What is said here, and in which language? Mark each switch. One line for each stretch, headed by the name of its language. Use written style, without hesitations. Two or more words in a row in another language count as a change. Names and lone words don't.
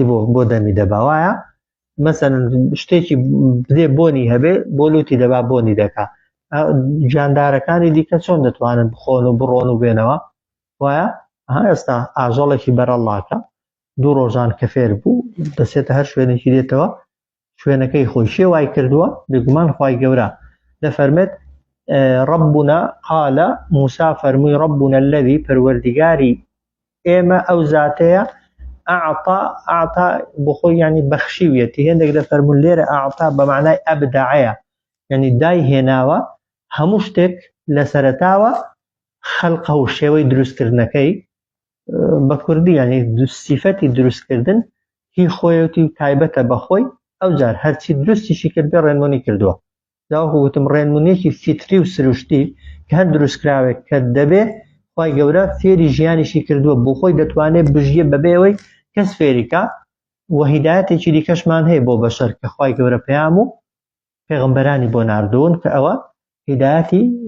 Central Kurdish: بۆ دەمی دەبا وایە مەسەلەن شتێکی بدێ بۆنی هەبێ بۆ لوتی دەبا بۆنی دەکا جاندارەکانی دیکە چۆن دەتوانن بخۆن و بڕۆن و بێنەوە وایە ئێستا ئاژەڵێکی بەرەڵاکە دوو ڕۆژان کە فێر بوو دەسێتە هەر شوێنێکی دێتەوە شوێنەکەی خۆی شێوای کردووە بێگومان خوای گەورە دەفەرمێت
Arabic: ربنا قال موسى
Central Kurdish: فرمووی
Arabic: ربنا الذي
Central Kurdish: پەروەردیگاری ئێمە ئەو زاتەیە ئاعتا بۆ خۆی یعنی بەخشیویەتی هێندێک دەفەرمون لێرە ئاعتا بە معنای ئەبداعەیە یعنی دای هێناوە هەموو شتێک لە سەرەتاوە خەڵقە و شێوەی دروستکردنەکەی بە کوردی یعنی سیفەتی دروستکردن هی خۆیەتی و تایبەتە بەخۆی ئەو جار هەرچی دروستیشی کردبێ ڕێنمونی کردووە داوەکو گوتم ڕێنمونیەکی فیتری و سروشتی کە هەر دروستکراوێک کە دەبێ خوای گەورە فێری ژیانیشی کردووە بۆ خۆی دەتوانێت بژیە بەبێەوەی کەس فێریکە و هیدایەتێکی دیکەشمان هەیە بۆ بەشەر کە خوای گەورە پەیام و پێغەمبەرانی بۆ ناردوون کە ئەوە هیدایەتی